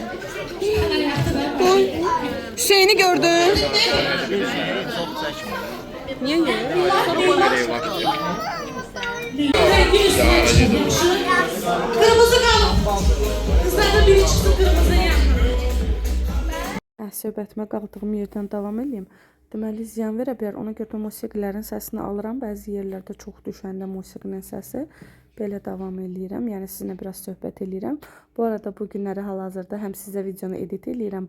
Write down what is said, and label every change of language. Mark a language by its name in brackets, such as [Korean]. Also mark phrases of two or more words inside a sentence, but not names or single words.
[Turkish] Koy. Hüseyin'i gördün. Niye Kırmızı kalın. Kızlardan biri çıksın kırmızıya. [Azerbaijani] Söhbətimə qaldığım yerdən davam edeyim. Deməli, ziyan verə bilər. Ona görə də musiqilərin səsini alıram. Bəzi yerlərdə çox düşəndə musiqinin səsi. Belə davam eləyirəm. Yəni, sizinlə biraz söhbət eləyirəm. Bu arada bu günləri hal-hazırda həm sizə videonu edit eləyirəm.